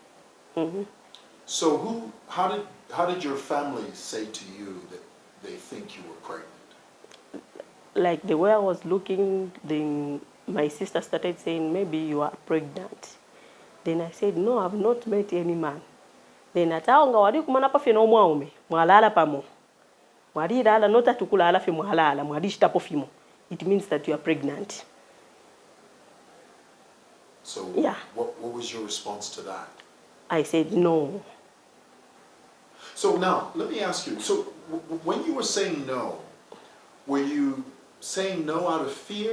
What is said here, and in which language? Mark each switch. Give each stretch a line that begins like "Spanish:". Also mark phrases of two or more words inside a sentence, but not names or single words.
English: So how did your family say to you that they think you were pregnant? Like the way I was looking, then my sister started saying, maybe you are pregnant. Then I said, no, I've not met any man.
Bemba: Then ataonga wali kumana pa fino mwaume, mwalala pamo. Mwali lala nota tukulala fi mwalala, mwali shitapo fimo.
English: It means that you are pregnant. So yeah. what was your response to that? I said no. So now, let me ask you, so when you were saying no, were you saying no out of fear?